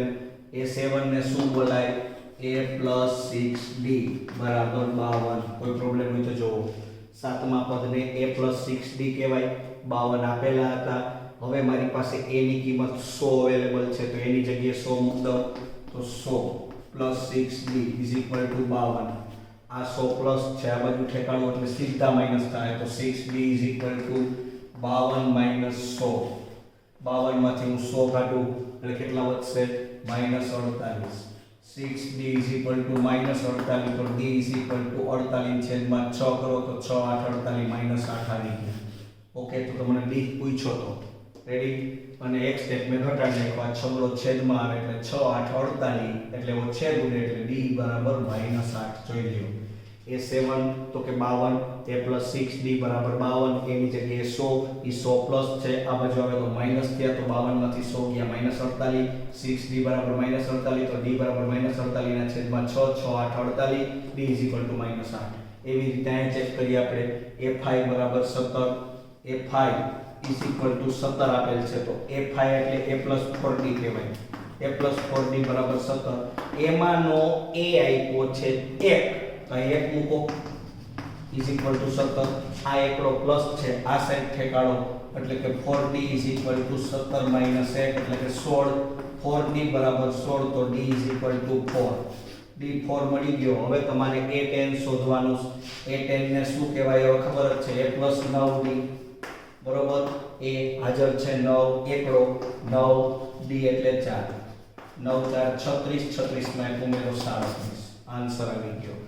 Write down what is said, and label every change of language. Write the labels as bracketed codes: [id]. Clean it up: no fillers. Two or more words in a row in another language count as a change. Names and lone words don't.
[gu] a7 ને શું બોલાય [en] a plus 6d [gu] બરાબર 52 કોઈ પ્રોબ્લેમ હોય તો જોવો. સાતમા પદને [en] a plus 6d [gu] કહેવાય. 52 આપેલા હતા. હવે મારી પાસે a ની કિંમત 100 અવેલેબલ છે તો એની જગ્યાએ 100 મૂક દઉં તો 100 [en] plus 6d is equal to 52. [gu] આ 100 પ્લસ છે આ બાજુ ઠેકાણું એટલે સીધા માઈનસ થાય તો [en] 6d is equal to 52 minus 100. [gu] 52 માંથી હું 100 કાઢું એટલે કેટલા વધશે -48. [en] 6d is equal to -48 [gu] તો [en] d is equal to 48 [gu] છેદમાં 6 કરો તો 6 8 48 -8 આવી ગયું. ઓકે તો તમને d પૂછ્યો તો રેડી અને એક સ્ટેપ મેં ઘટાડી નાખ્યો. આ છગડો છેદમાં આવે એટલે 6 8 48 એટલે એવો છેદ ઉડે એટલે d બરાબર -8 જોઈ લ્યો. a7 તો કે 52 [en] a plus 6d [gu] બરાબર 52 એની જગ્યાએ 100 ઈ 100 પ્લસ છે આ બાજુ આવે તો માઈનસ થયા તો 52 માંથી 100 ગયા -48 6d બરાબર -48 તો d બરાબર -48 ના છેદમાં 6 6 8 48 [en] d is equal to -8. [gu] એવી રીતે અહીં ચેક કરીએ આપણે a5 બરાબર 17 [en] a5 is equal to 17 [gu] આપેલ છે તો a5 એટલે [en] a plus 4d [gu] કહેવાય. [en] a plus 4d [gu] બરાબર 17 એમાંનો a આપ્યો છે 1 તો 1 મૂકો [en] is equal to 17 [gu] આ એકડો પ્લસ છે આ સાઈડ ઠેકાણો એટલે કે [en] 4d is equal to 17 minus 1 [gu] એટલે કે 16 4d બરાબર 16 તો [en] d is equal to 4 [gu] d 4 મળી ગયો. હવે તમારે a10 શોધવાનું. a10 ને શું કહેવાય હવે ખબર જ છે [en] a plus 9d [gu] બરોબર. a હાજર છે 9 એકડો 9 d એટલે 4 9 4 36 36 માં એક ઉમેરો 37 આન્સર આવી ગયો.